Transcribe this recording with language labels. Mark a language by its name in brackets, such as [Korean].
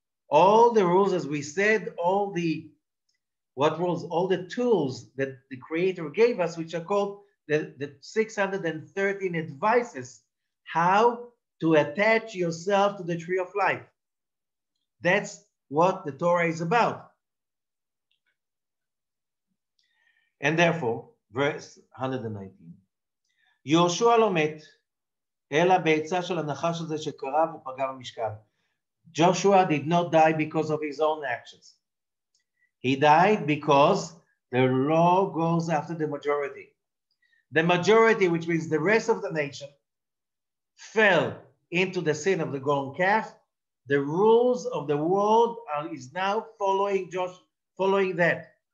[English] All the rules, as we said, all the tools that the Creator gave us, which are called the 613 advices, how to attach yourself to the tree of life. That's what the Torah is about. And therefore, verse 119, [Hebrew] יהושע לא מת, אלא בעצה של הנחש הזה שקרב ופגע במשכן. [English] Joshua did not die because of his own actions. He died because the law goes after the majority. The majority, which means the rest of the nation, fell into the sin of the golden calf. The rules of the world is now following that.